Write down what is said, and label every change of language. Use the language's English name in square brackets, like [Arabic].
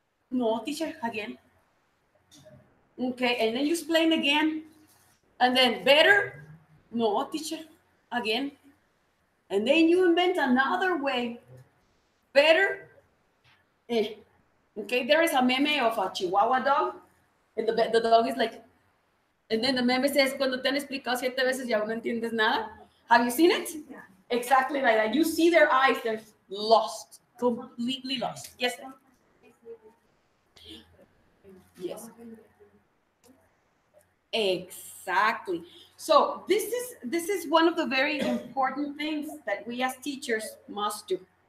[English] No, teacher, again. Okay, and then you explain again. And then better? No, teacher, again. And then you invent another way. Better? Okay, there is a meme of a Chihuahua dog. And the dog is like, and then the meme says, [Spanish] cuando te han explicado 7 veces y aún no entiendes nada. [English] Have you seen it? Yeah. Exactly like that. You see their eyes, they're lost, completely lost. Yes, sir? Yes. Exactly. So this is one of the very important things that we as teachers must do.